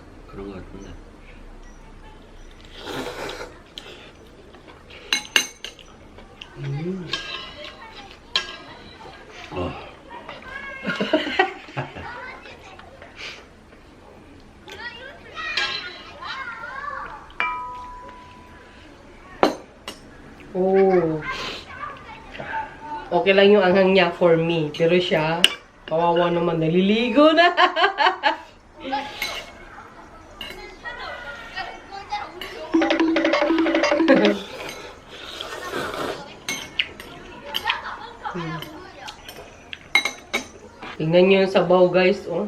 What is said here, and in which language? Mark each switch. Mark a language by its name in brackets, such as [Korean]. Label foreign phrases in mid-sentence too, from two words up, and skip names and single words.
[Korean] 그런 거 같은데. 어. Oh. [Filipino] Okay lang yung anghang niya [English] for me. [Filipino] Pero siya, kawawa naman, naliligo na. Tingnan nyo yung sabaw guys, oh.